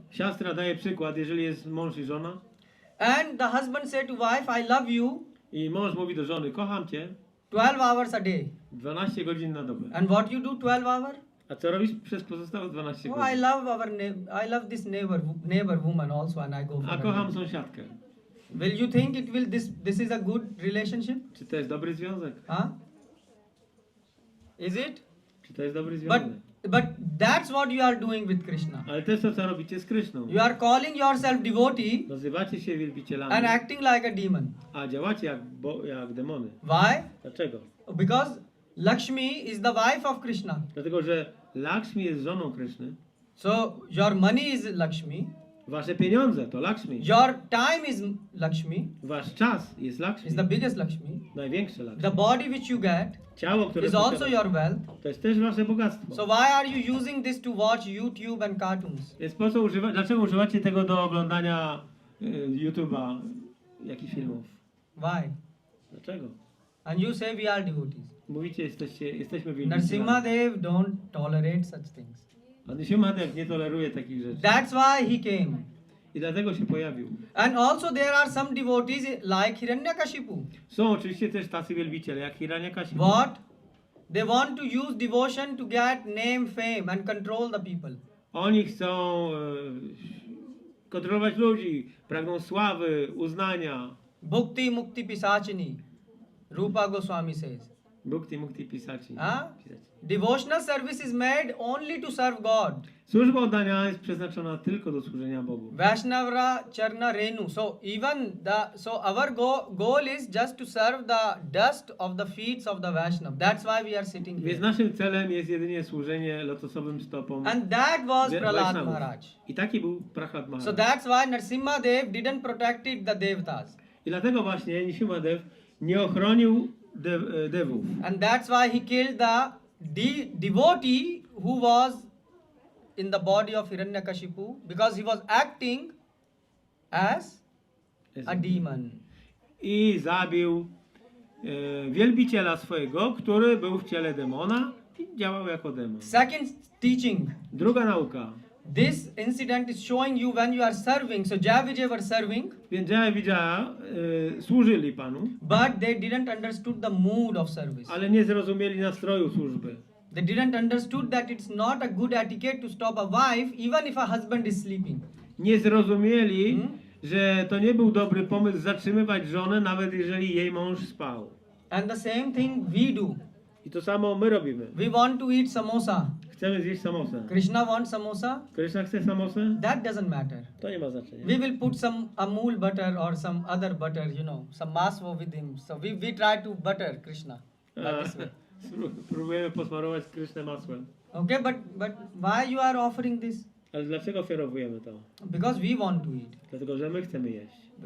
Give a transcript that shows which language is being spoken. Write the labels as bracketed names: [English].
[Polish] Siostra daje przykład, jeżeli jest mąż i żona [English] and the husband say to wife, I love you [Polish] i mąż mówi do żony, kocham cię, [English] 12 hours a day. [Polish] 12 godzin na dobę. [English] And what you do 12 hours? [Polish] A co robisz przez pozostałe 12 [English] Oh, I [Polish] godzin? [English] love I love this neighbor woman also, and I go for [Polish] A [English] her. [Polish] kocham sąsiadkę. [English] Will you think this is a good relationship? [Polish] Czy to jest dobry związek? [English] Huh? Is it? [Polish] Czy to jest dobry [English] But [Polish] związek? [English] that's what you are doing with Krishna. [Polish] Ale to jest to, co robicie z Kryszną. [English] You are calling yourself devotee [Polish] Nazywacie się wielbicielami, [English] and acting like a demon. [Polish] a działacie jak demony. [English] Why? [Polish] Dlaczego? [English] Because Lakshmi is the wife of Krishna. [Polish] Dlatego, że Lakshmi jest żoną Kryszny. [English] So your money is Lakshmi. [Polish] Wasze pieniądze to Lakshmi. [English] Your time is Lakshmi. [Polish] Wasz czas jest Lakshmi. [English] Is the biggest Lakshmi. [Polish] Największe Lakshmi. [English] The body which you get [Polish] Ciało, które [English] is also [Polish] posiadasz, [English] your wealth. [Polish] to jest też wasze bogactwo. [English] So why are you using this to watch YouTube and cartoons? [Polish] Więc po co dlaczego używacie tego do oglądania YouTube'a, jakichś filmów? [English] Why? [Polish] Dlaczego? [English] And you say we are devotees. [Polish] Mówicie, jesteśmy wielbicielami. [English] Nrsimhadeva don't tolerate such things. [Polish] A Nrsimhadeva nie toleruje takich rzeczy. [English] That's why he came. [Polish] I dlatego się pojawił. [English] And also there are some devotees like Hiranyakashipu. [Polish] Są oczywiście też tacy wielbiciele jak Hiranyakashipu. [English] What? They want to use devotion to get name, fame and control the people. [Polish] Oni chcą kontrolować ludzi, pragną sławy, uznania. [Sanskrit] Bhukti Mukti Pisachini. [English] Rupa Goswami says. [Sanskrit] Bhukti Mukti Pisaci. [English] Huh? Devotional service is made only to serve God. [Polish] Służba oddania jest przeznaczona tylko do służenia Bogu. [Sanskrit] Vaishnava Charna Renu. [English] So our goal is just to serve the dust of the feet of the Vaishnav. That's why we are sitting [Polish] Więc [English] here. [Polish] naszym celem jest jedynie służenie lotosowym stopom [English] And that was Prahlad [Polish] Vaishnavów. [English] Maharaj. [Polish] I taki był Prahlad [English] So [Polish] Maharaj. [English] that's why Nrsimhadev didn't protect the Devatas. [Polish] I dlatego właśnie Nrsimhadev nie ochronił devów. [English] And that's why he killed the devotee who was in the body of Hiranyakashipu because he was acting as a demon. [Polish] I zabił wielbiciela swojego, który był w ciele demona i działał jako demon. [English] Second teaching. [Polish] Druga nauka. [English] This incident is showing you when you are serving. So Jaya were serving, [Polish] Więc Jaya Vijaya służyli Panu, [English] but they didn't understood the mood of service. [Polish] ale nie zrozumieli nastroju służby. [English] They didn't understood that it's not a good etiquette to stop a wife even if a husband is sleeping. [Polish] Nie zrozumieli, że to nie był dobry pomysł zatrzymywać żonę, nawet jeżeli jej mąż spał. [English] And the same thing we do. [Polish] I to samo my robimy. [English] We want to eat samosa. [Polish] Chcemy zjeść samosę. [English] Krishna wants samosa. [Polish] Krishna chce samosę? [English] That doesn't matter. [Polish] To nie ma znaczenia. [English] We will put some Amul butter or some other butter, some maswo with him. So we try to butter Krishna. By this way. [Polish] Próbujemy posmarować Krishnę masłem. [English] Okay, but why you are offering this? [Polish] Ale dlaczego ofiarowujemy to? [English] Because we want to eat. [Polish] Dlatego, że my chcemy jeść.